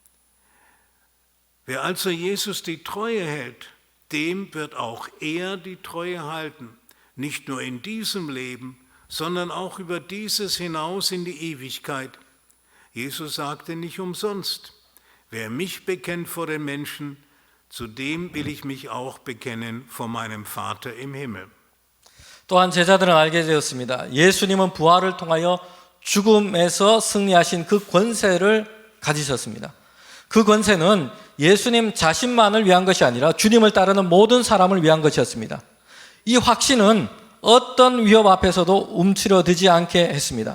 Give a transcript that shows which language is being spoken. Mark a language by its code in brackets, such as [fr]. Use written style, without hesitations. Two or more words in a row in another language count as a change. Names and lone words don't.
[de] Wer also Jesus die Treue hält, dem wird auch er die Treue halten, nicht nur in diesem Leben, sondern auch über dieses hinaus in die Ewigkeit. Jesus sagte nicht umsonst, wer mich bekennt vor den Menschen, zu dem will ich mich auch bekennen vor meinem Vater im Himmel. [ko] 또한 제자들은 알게 되었습니다. 예수님은 부활을 통하여 죽음에서 승리하신 그 권세를 가지셨습니다. 그 권세는 예수님 자신만을 위한 것이 아니라 주님을 따르는 모든 사람을 위한 것이었습니다. 이 확신은 어떤 위협 앞에서도 움츠러들지 않게 했습니다.